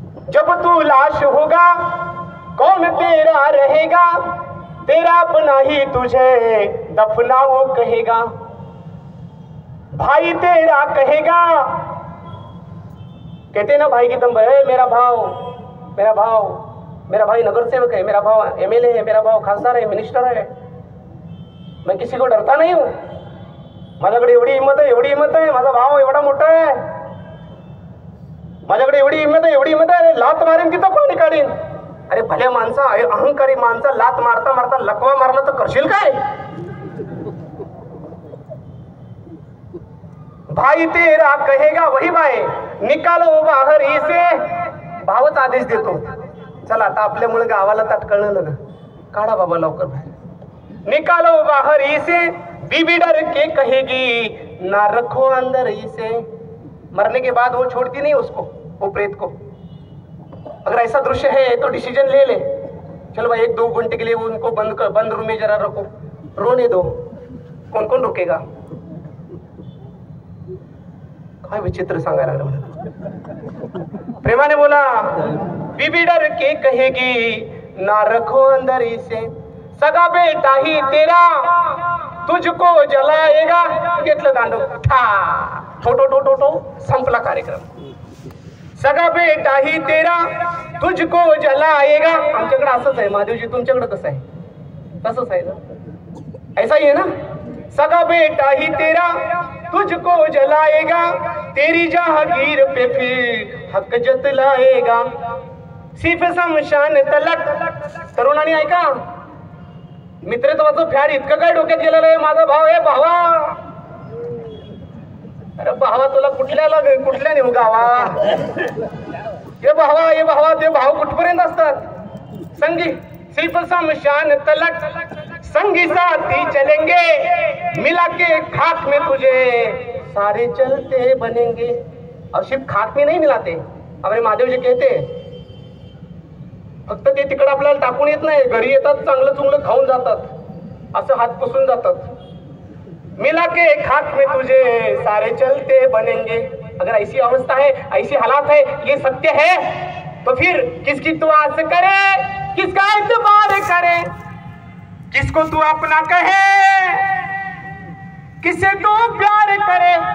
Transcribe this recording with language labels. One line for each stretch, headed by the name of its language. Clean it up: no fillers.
Hindi: जब तू लाश होगा कौन तेरा रहेगा, तेरा अपना ही तुझे दफनाओ कहेगा. भाई तेरा कहेगा, कहते ना भाई की दम है, मेरा भाव, मेरा भाव, मेरा भाई नगर सेवक है, मेरा भाव एमएलए है, मेरा भाव खासदार है, मिनिस्टर है. मैं किसी को डरता नहीं हूं.
Marathi: माझ्याकडे एवढी हिंमत आहे, माझा भाव एवढा मोठा आहे, माझ्याकडे एवढी हिंमत आहे, लात मारेन तिथं पाणी काढीन. अरे भल्या माणसा, अहंकारी माणसा, लात मारता मारता लकवा मारला तर करशील काय?
Hindi: भाई तेरा कहेगा वही बाय, निकालो बाहेर इसे.
Marathi: भावच आदेश देतो, चला आता आपल्यामुळे गावाला ताटकळलं ना, काढा बाबा लवकर बाहेर.
Hindi: निकालो बाहर इसे, बीबी डर के कहेगी ना रखो अंदर इसे. मरने के बाद वो छोड़ती नहीं उसको, वो प्रेत को. अगर ऐसा दृश्य है तो डिसीजन ले ले, चलो भाई 1-2 घंटे के लिए उनको बंद रूम में जरा रखो, रोने दो. कौन कौन रुकेगा?
Marathi: काय विचित्र सांगायला लागलं मला. प्रेमाने बोला,
Hindi: बीबी डर के कहेगी ना रखो अंदर इसे. सगा बेटा ही तेरा तुझको जलाएगा.
Marathi: घेतलं दांडू, ठो संपला कार्यक्रम.
Hindi: सगा बेटा ही तेरा तुझको जलाएगा.
Marathi: आमच्याकडे असंच आहे महादेवजी, तुमच्याकडे कसं आहे? तसंच आहे ना,
Hindi: ऐसा ही है ना. सगा बेटा ही तेरा तुझको जलाएगा, तेरी जहागीर पे फिर हक जतलाएगा. सिर्फ शमशान तलक.
Marathi: तरुणांनी ऐका, मित्रत्वाचं फॅड इतकं काय डोक्यात गेलेलं आहे? माझा भाव आहे भावा. अरे भावा, तुला कुठल्या नेऊ गावा? ये भावा ते भाव कुठपर्यंत असतात?
Hindi: संगी सिर्फ शमशान तलक, संगी साथी चलेंगे, मिला के खाक में तुझे सारे चलते बनेंगे. और सिर्फ खाक में नहीं मिलाते, हमारे महादेव जी कहते
Marathi: फक्त ते तिकडे आपल्याला टाकून येत नाही, घरी येतात, चांगलं चुंगलं खाऊन जातात, असं हात पुसून जातात.
Hindi: मिला के खाक में तुझे सारे चलते बनेंगे. अगर ऐसी अवस्था है, ऐसी हालात है, ये सत्य है, तो फिर किसकी तू आस करे, किसका एतबार करे, किसको तू अपना कहे, किसे तू प्यार करे.